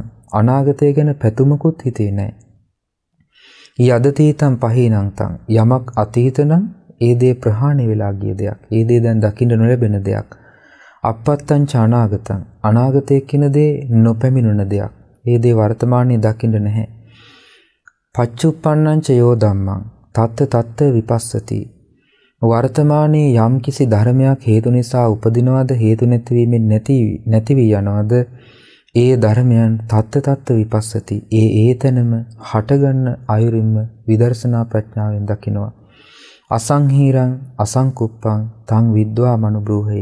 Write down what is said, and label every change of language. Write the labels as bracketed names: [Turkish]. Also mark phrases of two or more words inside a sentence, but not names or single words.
[Sinhala] අනාගතය ගැන පැතුමකුත් හිතේ නැහැ. [Pali] යදතීතං පහීනංතං. [Sinhala] යමක් අතීත නම් ඒ දේ ප්‍රහාණය වෙලා ගිය දෙයක්. ඒ දේ දැන් දකින්න නොලැබෙන දෙයක්. [Pali] අපත්තං ච අනාගතං. [Sinhala] අනාගතයේ කින දේ නොපැමිණුණ දෙයක්. ඒ දේ වර්තමානයේ දකින්න නැහැ. [Pali] පච්චුප්පන්නං ච යෝ ධම්මං. තත්ත විපස්සති. [Sinhala] වර්තමානයේ යම් කිසි ධර්මයක් හේතු නිසා උපදිනවද හේතු නැතිවීමෙන් නැති වී යනවද ඒ ධර්මයන් [Pali] තත්ත විපස්සති. [Sinhala] ඒතනම හටගන්න අයුරින්ම විදර්ශනා ප්‍රඥාවෙන් දකිනවා. [Pali] අසංහීරං අසංකුප්පං තං විද්වා මනුබ්‍රූහේ.